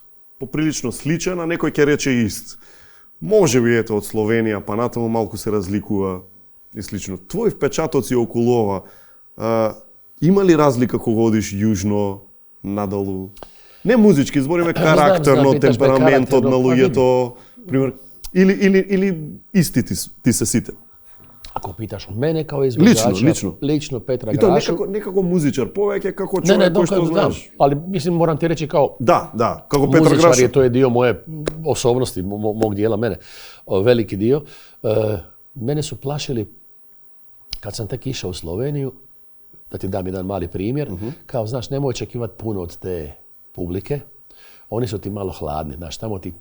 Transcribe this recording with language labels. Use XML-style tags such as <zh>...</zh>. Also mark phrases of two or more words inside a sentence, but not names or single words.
<mk>Поприлично сличен, а некој ќе рече ист. Може би ето од Словенија, па натаму малку се разликува и слично. Твои впечатоци околу ова, има ли разлика кога одиш јужно, надолу? Не музички, збориме карактерно, темпераментот на луѓето, пример, или исти ти се сите?</mk> <hr>Ako pitaš mene kao izvođača, lično Petra Grašu... I to nekako muzičar, povijek kako čovjek koji što znaš. Ali mislim, moram ti reći kao... Da, kako Petra Grašu. Muzičar je, to je dio moje osobnosti, mog dijela mene, veliki dio. Mene su plašili, kad sam tek išao u Sloveniju, da ti dam jedan mali primjer, kao, znaš, nemoj očekivati puno od te publike, oni su ti malo hladni, znaš, tamo ti...</hr>